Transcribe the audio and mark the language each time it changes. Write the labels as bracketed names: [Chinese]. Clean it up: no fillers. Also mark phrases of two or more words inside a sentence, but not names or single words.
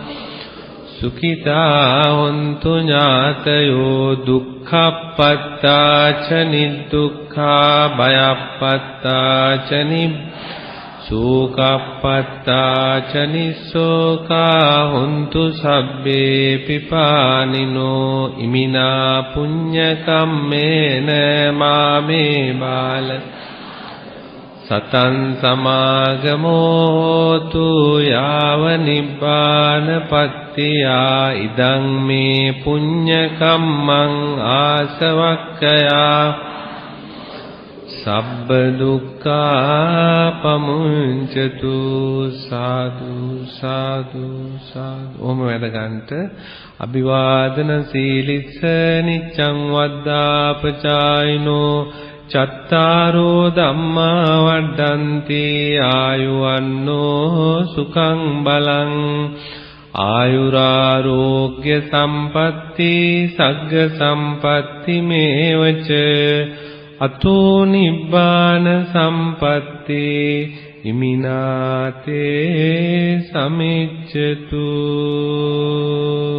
[Pali] සුඛිතා හොන්තු ඥාතයෝ දුක්ඛප්පත්තා ච නිදුක්ඛා භයප්පත්තා ච සෝකප්පත්තා ච නිස්සෝකා හොන්තු සබ්බේ පිපානිනෝ ඉමිනා පුඤ්ඤ කම්මේන මාමේ බාල සතං සමාගමෝතු යාව නිබ්බානපත්තියා ඉදං මේ පුඤ්ඤ කම්මං ආසවක්ඛයා සබ්බ දුක්ඛා පමුංචතු සාදු සාදු සාදු. [Sinhala] ඕම වැඩ ගන්නට [Pali] අභිවාදන සීලිස්ස නිච්ඡං වද්දාපචායිනෝ චත්තාරෝ ධම්මා වඩ්ඩන්ති ආයුවන්නෝ සුඛං බලං ආයුරාෝග්‍ය සම්පatti සග්ග සම්පatti මේවච අතෝ නිබ්බාන සම්පatti ඉමිනාතේ සමිච්ඡතු